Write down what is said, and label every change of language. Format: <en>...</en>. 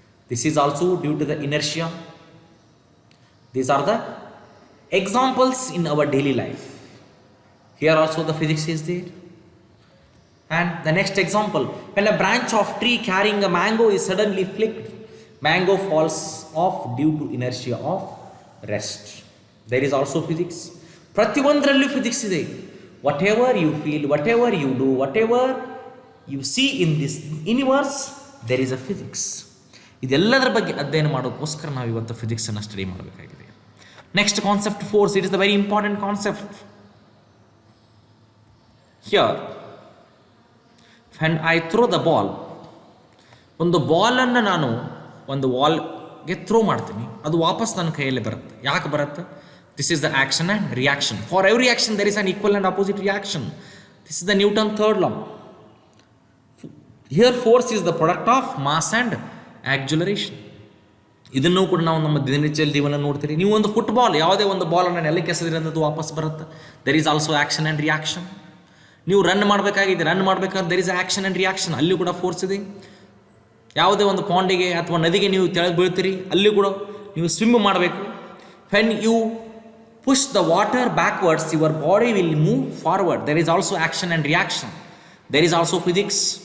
<en>This is also due to the inertia. These are the examples in our daily life. Here also the physics is there. And the next example, when a branch of tree carrying a mango is suddenly flicked, mango falls off due to inertia of rest. There is also physics.</en> <kn>ಪ್ರತಿಯೊಂದರಲ್ಲೂ physics ಇದೆ.</kn> <en>Whatever you feel, whatever you do, whatever you see in this universe, there is a physics.</en> <kn>ಇದೆಲ್ಲದರ ಬಗ್ಗೆ ಅಧ್ಯಯನ ಮಾಡೋಕ್ಕೋಸ್ಕರ ನಾವು ಇವತ್ತು ಫಿಸಿಕ್ಸನ್ನು study ಮಾಡಬೇಕಾಗಿದೆ. Next concept force.</kn> <en>It is the very important concept. Here when I throw the ball,</en> <kn>ಒಂದು ಬಾಲನ್ನು ನಾನು ಒಂದು ವಾಲ್ಗೆ ಥ್ರೋ ಮಾಡ್ತೀನಿ, ಅದು ವಾಪಸ್ ನನ್ನ ಕೈಯಲ್ಲಿ ಬರುತ್ತೆ. ಯಾಕೆ ಬರುತ್ತೆ?</kn> <en>This is the action and reaction. For every action there is an equal and opposite reaction. This is the Newton third law. Here force is the product of mass and acceleration.</en> <kn>ಇದನ್ನು ಕೂಡ ನಾವು ನಮ್ಮ ದಿನನಿತ್ಯದ ಜೀವನ ನೋಡ್ತೀರಿ. ನೀವು ಒಂದು football, ಯಾವುದೇ ಒಂದು ಬಾಲನ್ನು ನೆಲಕ್ಕೆ ಎಸೆದ್ರೆ ಅನ್ನೋದು ವಾಪಸ್ ಬರುತ್ತೆ.</kn> <en>There is also action and reaction.</en> <kn>ನೀವು ರನ್ ಮಾಡಬೇಕಾದ್ರೆ</kn> <en>There is action and reaction.</en> <kn>ಅಲ್ಲಿ ಕೂಡ ಫೋರ್ಸ್ ಇದೆ. ಯಾವುದೇ ಒಂದು ಪಾಂಡಿಗೆ ಅಥವಾ ನದಿಗೆ ನೀವು ತೆಳಗೆ ಬೀಳ್ತೀರಿ, ಅಲ್ಲಿ ಕೂಡ ನೀವು ಸ್ವಿಮ್ ಮಾಡಬೇಕು.</kn> <en>When you push the water backwards, your body will move forward. There is also action and reaction. There is also physics.</en>